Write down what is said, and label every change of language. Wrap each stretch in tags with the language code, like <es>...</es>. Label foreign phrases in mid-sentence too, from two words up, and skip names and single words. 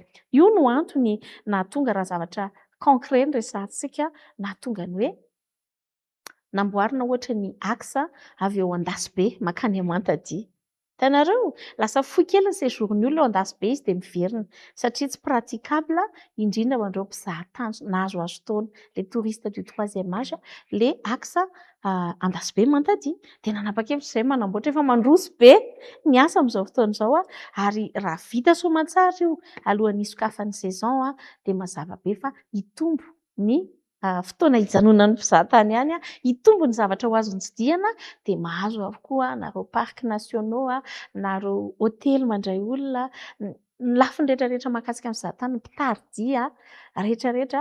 <mg>Io no antony nahatonga raha zavatra concret ny resahantsika, nahatonga ny hoe namboarina ohatra ny axe avy eo Andasibe makany Amantadié. Hitanareo, lasa fohy kely ny séjourn'ny olona ao Andasibe izy dia miverina satria tsy praticable indrindra ho an'ireo mpizahatany nahazo azo taona,</mg> <fr>les touristes du 3e âge, les axe Andasibe Amantadié.</fr> <mg>Dia nanapa-kevitra izay manamboatra efa mandroso be ny asa amin'izao fotoana izao ary raha vita soamantsara io alohan'ny hisokafan'ny saison dia mazava be fa hitombo ny fotoana hijanonan'ny mpizahatany ihany hitombo ny zavatra ho azony tsidihana dia mahazo avokoa na ireo</mg> <fr>parcs nationaux</fr> <mg>na ireo hôtely mandray olona ny lafiny rehetrarehetra mahakasika ny mpizahatany, ny mpitaridia rehetrarehetra.</mg>